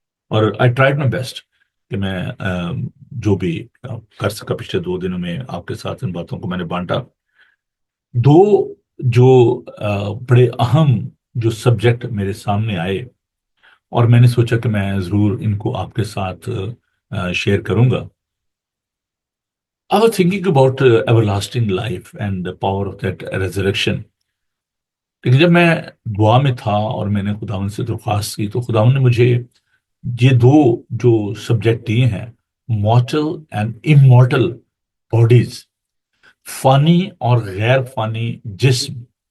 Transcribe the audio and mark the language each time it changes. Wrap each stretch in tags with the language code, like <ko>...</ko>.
<ur>اور</ur> <en>I tried my best</en> <ur>کہ میں جو بھی کر سکا پچھلے 2 دنوں میں آپ کے ساتھ ان باتوں کو میں نے بانٹا. 2 جو بڑے اہم جو سبجیکٹ میرے سامنے آئے، اور میں نے سوچا کہ میں ضرور ان کو آپ کے ساتھ شیئر کروں گا.</ur> <en>I was thinking about everlasting life and the power of that resurrection.</en> <ur>لیکن جب میں دعا میں تھا اور میں نے خداوند سے درخواست کی، تو خداوند نے مجھے یہ 2 جو سبجیکٹ دیے ہیں،</ur> <en>mortal and immortal bodies,</en> <ur>فانی اور غیر فانی جسم.</ur>